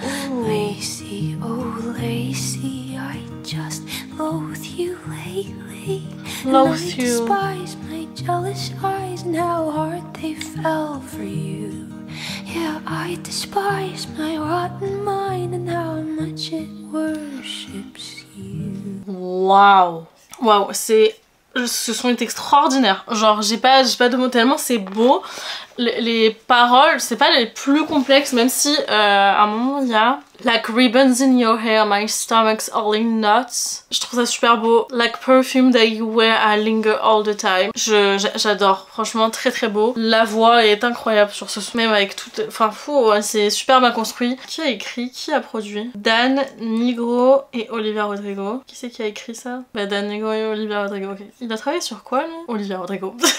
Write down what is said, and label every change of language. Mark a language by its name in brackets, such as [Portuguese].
[English] Lacy, oh Lacy, I just loathe you lately. Loathe you. I despise my jealous eyes and how hard they fell for you. Yeah, I despise my rotten mind and how much it worships you. [French] Wow. Wow, c'est... Ce son est extraordinaire, genre j'ai pas de mots tellement c'est beau. Les paroles c'est pas les plus complexes même si à un moment il y a [English] like ribbons in your hair, my stomach's all in knots. [French] Je trouve ça super beau. [English] Like perfume that you wear, I linger all the time. [French] J'adore, franchement très très beau. La voix est incroyable sur ce son, même avec tout, enfin fou, ouais, c'est super bien construit. Qui a écrit, qui a produit? Dan Nigro et Olivia Rodrigo. Qui c'est qui a écrit ça? Bah Dan Nigro et Olivia Rodrigo, ok. Il a travaillé sur quoi lui? Olivia Rodrigo.